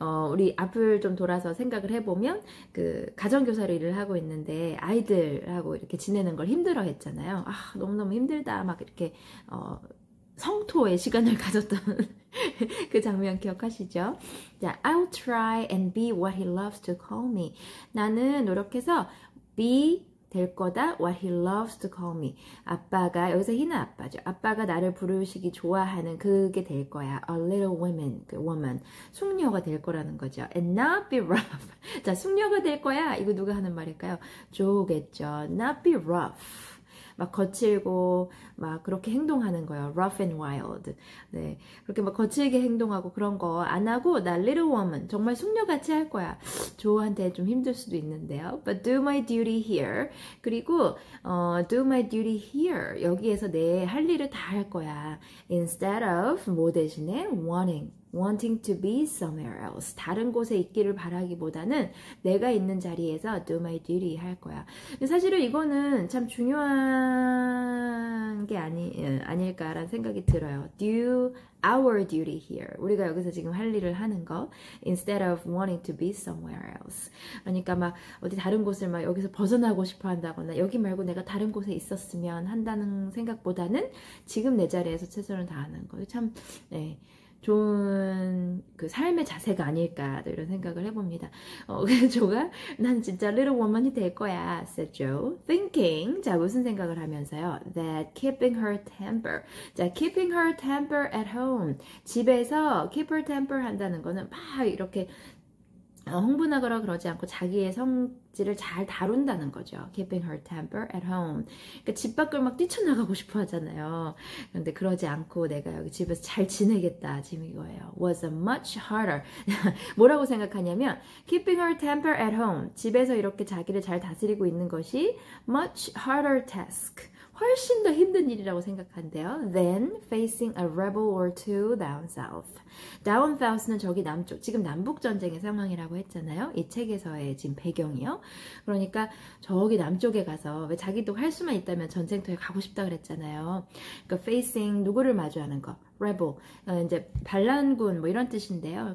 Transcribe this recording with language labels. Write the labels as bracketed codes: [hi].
[ko] 우리 앞을 좀 돌아서 생각을 해보면 그 가정교사로 일을 하고 있는데 아이들하고 이렇게 지내는 걸 힘들어 했잖아요. 너무너무 힘들다 막 이렇게 성토의 시간을 가졌던 그 장면 기억하시죠? [en] 자, I'll try and be what he loves to call me. [ko] 나는 노력해서 be 될 거다 [en] what he loves to call me. [ko] 아빠가, 여기서 희는 아빠죠. 아빠가 나를 부르시기 좋아하는 그게 될 거야. [en] A little woman, [ko] 그 woman. 숙녀가 될 거라는 거죠. [en] And not be rough. [ko] 자, 숙녀가 될 거야. 이거 누가 하는 말일까요? 조겠죠. [en] Not be rough. [ko] 막 거칠고 막 그렇게 행동하는 거예요. [en] Rough and wild. [ko] 네, 그렇게 막 거칠게 행동하고 그런 거 안 하고 나 little woman 정말 숙녀같이 할 거야. 조한테 좀 힘들 수도 있는데요. [en] But do my duty here. [ko] 그리고 [en] do my duty here. [ko] 여기에서 내 할 일을 다 할 거야. [en] Instead of [ko] 뭐 대신에 [en] wanting to be somewhere else. [ko] 다른 곳에 있기를 바라기보다는 내가 있는 자리에서 [en] do my duty [ko] 할 거야. 사실은 이거는 참 중요한 게 아닐까라는 생각이 들어요. [en] Do our duty here. [ko] 우리가 여기서 지금 할 일을 하는 거. Instead of wanting to be somewhere else. 그러니까 막 어디 다른 곳을 막 여기서 벗어나고 싶어 한다거나 여기 말고 내가 다른 곳에 있었으면 한다는 생각보다는 지금 내 자리에서 최선을 다하는 거. 참, 네. 좋은 그 삶의 자세가 아닐까 이런 생각을 해봅니다. 그래서 조가 난 진짜 little woman이 될 거야 [en] said Joe. [ko] Thinking 자 무슨 생각을 하면서요. [en] That keeping her temper [ko] 자 [en] keeping her temper at home [ko] 집에서 keep her temper 한다는 거는 막 이렇게 흥분하거나 그러지 않고 자기의 성질을 잘 다룬다는 거죠. [en] Keeping her temper at home. [ko] 그러니까 집 밖을 막 뛰쳐나가고 싶어 하잖아요. 그런데 그러지 않고 내가 여기 집에서 잘 지내겠다. 지금 이거예요. [en] Was a much harder. [ko] 뭐라고 생각하냐면 [en] Keeping her temper at home. [ko] 집에서 이렇게 자기를 잘 다스리고 있는 것이 [en] much harder task. [ko] 훨씬 더 힘든 일이라고 생각한대요. [en] Than facing a rebel or two down south. [ko] Down south는 저기 남쪽, 지금 남북 전쟁의 상황이라고 했잖아요. 이 책에서의 지금 배경이요. 그러니까 저기 남쪽에 가서 왜 자기도 할 수만 있다면 전쟁터에 가고 싶다 그랬잖아요. 그러니까 facing 누구를 마주하는 거, rebel 이제 반란군 뭐 이런 뜻인데요.